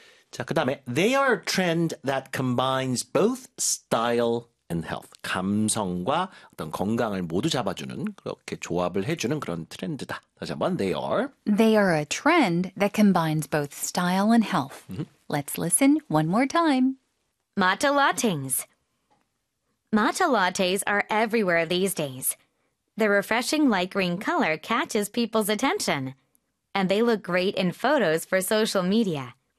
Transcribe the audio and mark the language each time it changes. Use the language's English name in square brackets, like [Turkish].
[Korean] 자, 그다음에 [English] they are a trend that combines both style and health. [Korean] 감성과 어떤 건강을 모두 잡아주는 그렇게 조합을 해주는 그런 트렌드다. 다시 한번 [English] they are. They are a trend that combines both style and health. Let's listen one more time. Matcha lattes are everywhere these days. The refreshing light green color catches people's attention, and they look great in photos for social media.